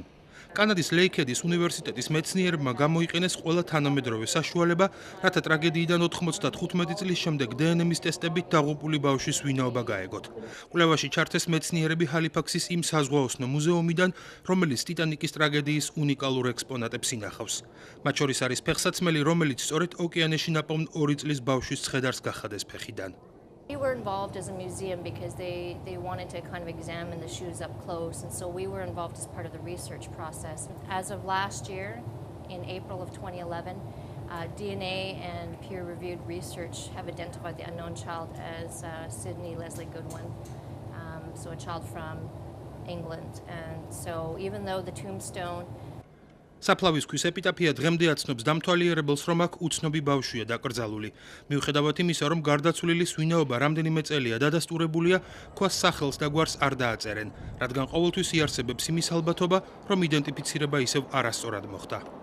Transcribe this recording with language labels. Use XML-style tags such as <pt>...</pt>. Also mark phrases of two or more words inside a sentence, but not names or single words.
<ka>კანადის ლეიქედის უნივერსიტეტის მეცნიერებმა გამოიყენეს ყველა თანამედროვე საშუალება, რათა ტრაგედიიდან 95 წლის შემდეგ დნმ-ის ტესტებით დაღუპული ბავშვის ვინაობა გაეგოთ. კვლევაში ჩართეს მეცნიერები ჰალიფაქსის იმ საზღვაოსნო მუზეუმიდან, რომელიც ტიტანიკის ტრაგედიის უნიკალურ ექსპონატებს ინახავს. მათ შორის არის ფეხსაცმელი, რომელიც სწორედ ოკეანეში ნაპოვნ 2 წლის ბავშვის ცხედარს გახადეს ფეხიდან.</ka> <en>We were involved as a museum because they wanted to kind of examine the shoes up close, and so we were involved as part of the research process. As of last year, in April of 2011, DNA and peer-reviewed research have identified the unknown child as Sydney Leslie Goodwin, so a child from England. And so even though the tombstone</en> <ka>საფლავისთვის ეპიტაფია დღემდე აცნობს დამთვალიერებელს, რომ აქ უცნობი ბავშვია დაკრძალული. მიუხედავად იმისა, რომ გარდაცვლილის ვინაობა რამდენიმე წელია დადასტურებულია, ქვას სახელს და გვარს არ დააწერენ, რადგან ყოველთვის იარსებებს იმის ალბათობა, რომ იდენტიფიცირება ისევ არასწორად მოხდა.</ka>